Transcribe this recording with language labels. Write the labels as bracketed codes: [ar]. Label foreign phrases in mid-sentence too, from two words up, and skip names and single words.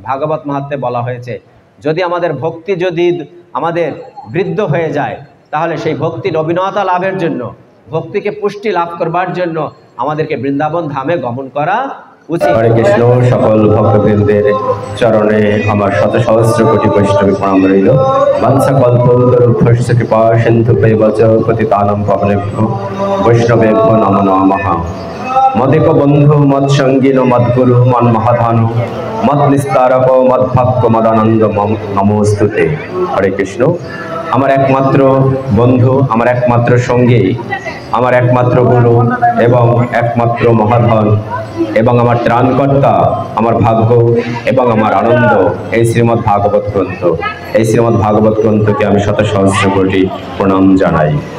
[bn] ভাগবত মাহাত্ম্যে বলা হয়েছে, যদি আমাদের ভক্তি যদি আমাদের বৃদ্ধ হয়ে যায়, তাহলে সেই ভক্তি নবীনতা লাভের জন্য, ভক্তিকে পুষ্টি লাভ করবার জন্য আমাদেরকে বৃন্দাবন ধামে গমন করা উচিত। হরে কৃষ্ণ। সকল ভক্তবৃন্দের চরণে আমার শত সহস্র কোটি বৈষ্ণবী প্রণাম রইল। [sa] বাঞ্ছা কল্পতরুভ্যশ্চ কৃপা সিন্ধুভ্যৈব পতিতানাং পাবনেভ্যো বৈষ্ণবেভ্যো নমো নমঃ। মদেক বন্ধু মৎসঙ্গিনো মদ্গুরু মন্মহাধানু মত নিস্তারক মদ্ভক্ত মদানন্দ নমোস্তুতে। [bn] হরে কৃষ্ণ। আমার একমাত্র বন্ধু, আমার একমাত্র সঙ্গী, আমার একমাত্র গুরু এবং একমাত্র মহাধন এবং আমার ত্রাণকর্তা, আমার ভাগ্য এবং আমার আনন্দ এই শ্রীমদ্ ভাগবত গ্রন্থ। এই শ্রীমদ্ ভাগবত গ্রন্থকে আমি শত সহস্র কোটি প্রণাম জানাই।